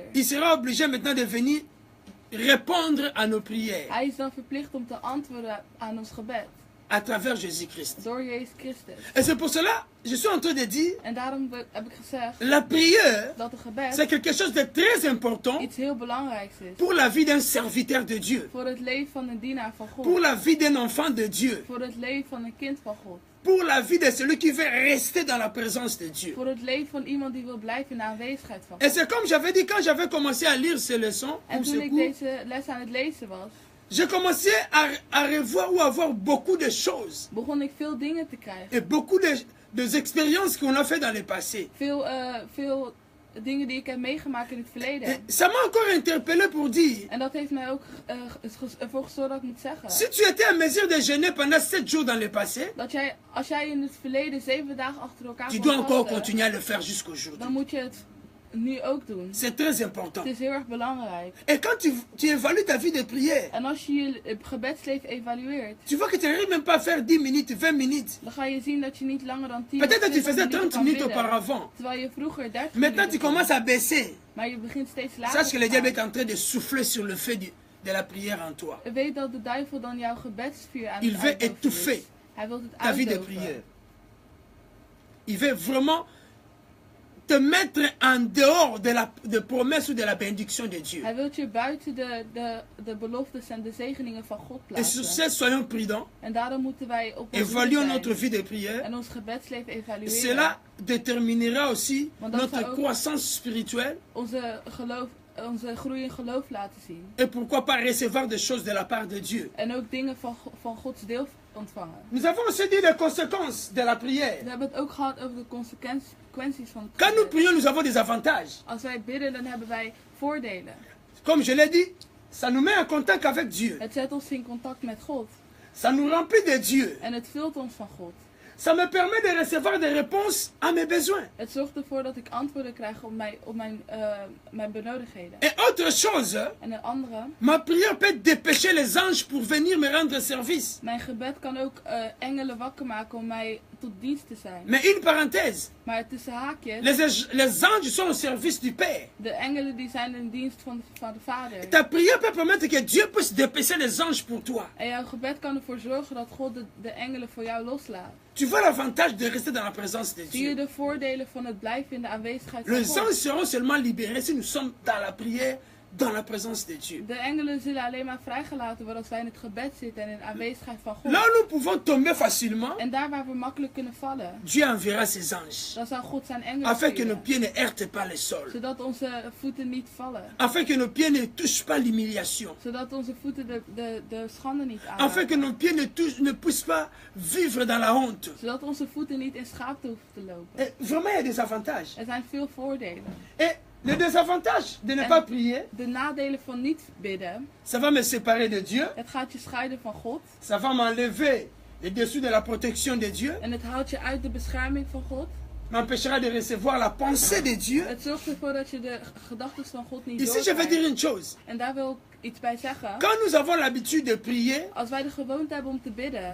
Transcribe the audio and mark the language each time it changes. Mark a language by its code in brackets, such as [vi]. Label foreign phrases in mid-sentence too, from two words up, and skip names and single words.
[fr] Il sera obligé maintenant de venir répondre à nos prières [nl] Hij is dan verplicht om te antwoorden aan ons gebed. [fr] à travers Jésus-Christ. [nl] Door Jezus Christus. [fr] Et c'est pour cela, je suis en train de dire, [nl] En daarom heb ik gezegd [fr] la prière, [nl] dat het gebed [fr] c'est quelque chose de très important [nl] iets heel belangrijks is. [fr] pour la vie d'un serviteur de Dieu, [nl] Voor het leven van een dienaar van [fr] pour [nl] God. [fr] la vie d'un enfant de Dieu, [nl] Voor het leven van een kind van God. [fr] pour la vie de celui qui veut rester dans la présence de Dieu. [nl] Voor het leven van iemand die wil blijven in de aanwezigheid van [fr] Et [nl] God. [fr] c'est comme j'avais dit quand j'avais commencé à lire ces leçons, [nl] En [fr] pour ce [nl] toen ik [fr] cours, [nl] deze les aan het lezen was, [fr] j'ai commencé à revoir ou à voir beaucoup de choses [nl] begon ik veel dingen te krijgen. [fr] et beaucoup de expériences qu'on a fait dans le passé. [nl] Veel dingen die ik heb meegemaakt in het [fr] Et [nl] verleden. [fr] ça m'a encore interpellé pour dire, [nl] En dat heeft mij ook ervoor gezorgd dat ik moet zeggen. [fr] si tu étais en mesure de jeûner pendant 7 jours dans le passé, [nl] Dat als jij in het verleden 7 dagen achter elkaar [fr] tu [nl] kon [fr] dois encore [nl] vasten, [fr] continuer à le faire jusqu'aujourd'hui. [nl] dan moet je het nu ook doen. [fr] C'est très important. [nl] Het is heel erg belangrijk. [fr] Et quand tu évalues ta vie de prière, [nl] En als je je gebedsleven evalueert, [fr] tu vois que tu n'arrives même pas à faire 10 minutes, 20 minutes. [nl] dan ga je zien dat je niet langer dan 10 [fr] Peut-être [nl] of [fr] que tu [nl] 20 [fr] faisais [nl] minuten [fr] 30 [nl] kan [fr] minutes [nl] bidden. [fr] auparavant. [nl] Terwijl je vroeger 30 [fr] Maintenant, tu [nl] minuten [fr] commences [nl] kon. [fr] à baisser. [nl] Maar je begint steeds lager [fr] Sache que [nl] te [fr] le diable [nl] gaan. [fr] est en train de souffler sur le feu de la prière en toi. [nl] Weet dat de duivel dan jouw gebedsvuur aan [fr] Il [nl] het [fr] veut [nl] uitdoven [fr] étouffer [nl] is. Hij wil het [fr] Ta vie de [nl] uitdoven. [fr] prière. [nl] Il veut vraiment te mettre en dehors de promesses ou de la bénédiction de Dieu. [fr] Hij wil je buiten de beloftes en de zegeningen van God [nl] Et sur [fr] plaatsen. [nl] ce, soyons prudents. [fr] En daarom moeten wij op ons [nl] Évaluons [fr] hoede [nl] notre [fr] zijn [nl] vie de prière. [fr] en ons gebedsleven evalueren. [nl] Cela déterminera aussi [fr] Want dat [nl] notre [fr] zou ook [nl] croissance spirituelle [fr] onze groei in geloof laten zien. [nl] et pourquoi pas recevoir des choses de la part de Dieu. [fr] En ook dingen van Gods deel ontvangen. [nl] Nous avons aussi dit les conséquences de la prière. [fr] We hebben het ook gehad over de consequenties van het [nl] Quand nous [fr] gebed. [nl] prions, nous avons des avantages. [fr] Als wij bidden, dan hebben wij voordelen. [nl] Comme je l'ai dit, ça nous met en contact avec Dieu. [fr] Het zet ons in contact met God. [nl] Ça nous remplit de Dieu. [fr] En het vult ons van God. [nl] Ça me permet de recevoir des réponses à mes besoins. [fr] Het zorgt ervoor dat ik antwoorden krijg op mijn benodigdheden. [nl] Et autre chose, [fr] En een andere, [nl] ma prière peut dépêcher les anges pour venir me rendre service. [fr] mijn gebed kan ook engelen wakker maken om mij tot dienst te zijn. [nl] Mais une parenthèse, [fr] Maar tussen haakjes, [nl] les anges sont au service du Père. [fr] de engelen die zijn in dienst van de Vader. [nl] Ta prière peut permettre que Dieu puisse dépêcher les anges pour toi. [fr] En jouw gebed kan ervoor zorgen dat God de engelen voor jou loslaat. [nl] Tu vois l'avantage de rester dans la présence de [fr] Zie je [nl] Dieu. [fr] de voordelen van het blijven in de aanwezigheid van [nl] Les [fr] God? [nl] anges seront seulement libérés si nous sommes dans la prière dans la présence de Dieu. [fr] De engelen zullen alleen maar vrijgelaten worden als wij in het gebed zitten en in de aanwezigheid van God. [nl] Là où nous pouvons tomber facilement, [fr] En daar waar we makkelijk kunnen vallen, [nl] Dieu enverra ses anges, [fr] dan zal God zijn engelen [nl] afin que nos [fr] sturen. [nl] pieds ne heurtent pas le sol, [fr] Zodat onze voeten niet vallen. [nl] afin que nos pieds ne touchent pas l'humiliation, [fr] Zodat onze voeten de schande niet [nl] afin que [fr] aanraken. [nl] nos pieds ne puissent pas vivre dans la honte. [fr] Zodat onze voeten niet in schaamte hoeven te lopen. [nl] Et vraiment, il y a des avantages. [fr] Er zijn veel voordelen. [nl] Et le désavantage de ne pas prier, [fr] De nadelen van niet bidden, [nl] ça va me séparer de Dieu, [fr] het gaat je scheiden van God. [nl] ça va m'enlever le dessous de la protection de Dieu, [fr] En het houdt je uit de bescherming van God. [nl] m'empêchera de recevoir la pensée de Dieu. [fr] Het zorgt ervoor dat je de gedachten van God niet [nl] Ici, je vais dire [fr] doorkrijgt. [nl] une chose. [fr] En daar wil ik iets bij zeggen. [nl] Quand nous avons l'habitude de prier, [fr] Als wij de gewoonte hebben om te bidden,